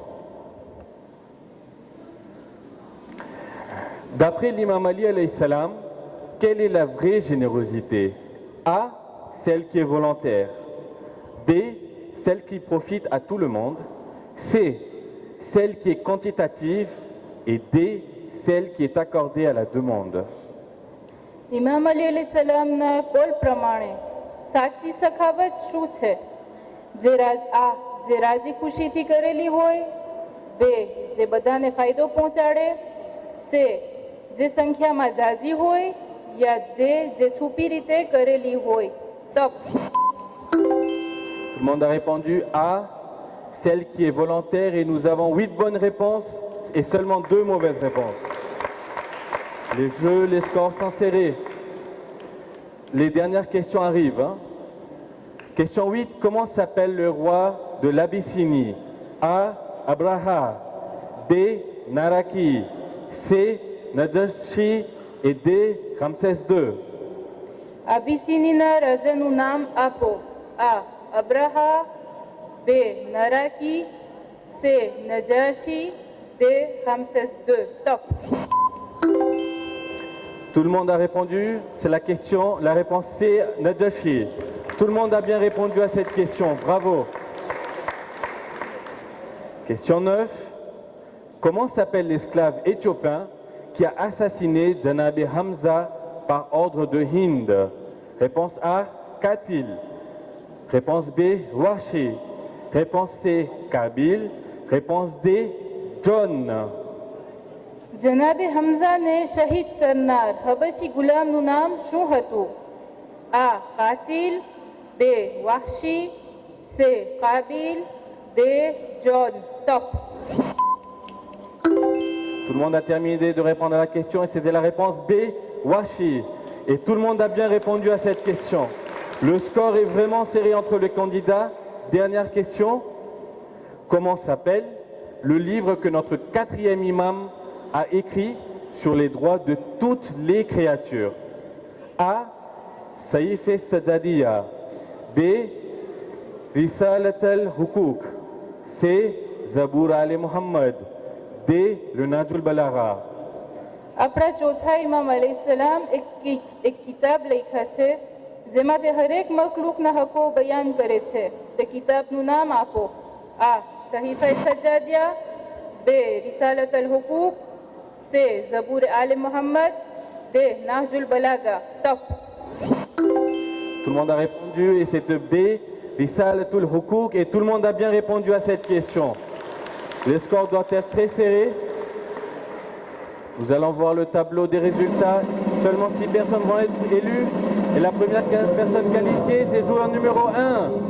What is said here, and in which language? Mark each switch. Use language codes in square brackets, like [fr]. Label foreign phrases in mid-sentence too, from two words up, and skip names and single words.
[fr] D'après l'imam Ali [ar] alayhi salam, [fr] quelle est la vraie générosité? A. Celle qui est volontaire. B. Celle qui profite à tout le monde. C. Celle qui est quantitative. Et D. Celle qui est accordée à la demande. [gu] ઇમામ અલી અલૈહિસ્સલામના કોલ પ્રમાણે સાચી સખાવત શું છે? જે રાજી ખુશીથી કરેલી હોય, બે જે બધાને ફાયદો પહોંચાડે, સે જે સંખ્યામાં જાજી હોય, યા દે જે છુપી રીતે કરેલી હોય. ટોપ. [fr] Tout le monde a répondu A, celle qui est volontaire, et nous avons 8 bonnes réponses et seulement 2 mauvaises réponses. Les jeux, les scores sont serrés. Les dernières questions arrivent. Question 8, comment s'appelle le roi de l'Abyssinie? A. Abraha. B. Naraki. C. Najashi. Et D. Ramsès II. [gu] અબિસિનીના રાજાનું નામ આપો. આ અબ્રાહા, બે નરાકી, સે નજાશી, દે રામસેસ II. ટોપ. [fr] Tout le monde a répondu. C'est la question. La réponse c'est Najashi. Tout le monde a bien répondu à cette question. Bravo. Question 9. Comment s'appelle l'esclave éthiopien qui a assassiné Janabi Hamza par ordre de Hind? Réponse A, Katil. Réponse B, Washi. Réponse C, Kabil. Réponse D, John. [gu] જનાબે હમઝાને શહીદ કરનાર હબશી ગુલામનું નામ શું હતું? આ કાતિલ, બે વાહશી, સે કાબિલ, દે જોન. [fr] Top. Tout le monde a terminé de répondre à la question et c'était la réponse B, Washi. Et tout le monde a bien répondu à cette question. Le score est vraiment serré entre les candidats. Dernière question. Comment s'appelle le livre que notre quatrième imam a écrit sur les droits de toutes les créatures? A. Saïf al-Sajadiya. B. Risalat al-Hukuk. C. Zabour al-Muhammad. D. Le Najul Balara. [gu] આપણા ચોથા ઇમામ અલૈહિસ્સલામ એક કિતાબ લખ્યા છે જેમાં તે હરેક મખલુકના હકો બયાન કરે છે. તે કિતાબનું નામ આપો. આ સહીફા સજાદિયા, બે રિસાલત અલ હુકુક, સે ઝબૂર આલે મુહમ્મદ, દે નાહજુલ બલાગા. [fr] Top. Tout le monde a répondu et c'est B, Risalatul Hukuk, et tout le monde a bien répondu à cette question. Les scores doivent être très serrés. Nous allons voir le tableau des résultats. Seulement 6 personnes vont être élues. Et la première personne qualifiée, c'est joueur numéro 1.